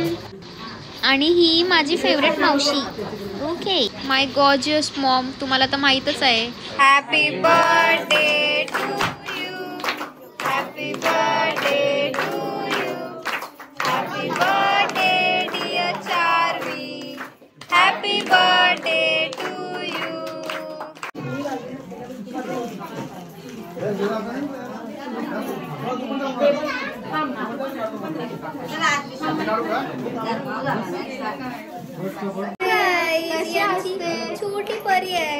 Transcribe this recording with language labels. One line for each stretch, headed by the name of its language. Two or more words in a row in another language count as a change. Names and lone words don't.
Marathi: आणि ही माझी फेवरेट मावशी.
English: Okay my gorgeous mom.
Marathi: तुम्हाला तर माहीतच आहे.
English: Happy birthday to you. Happy birthday to you. Happy birthday dear Charvi. Happy birthday to you.
Marathi: छोटी परी आहे.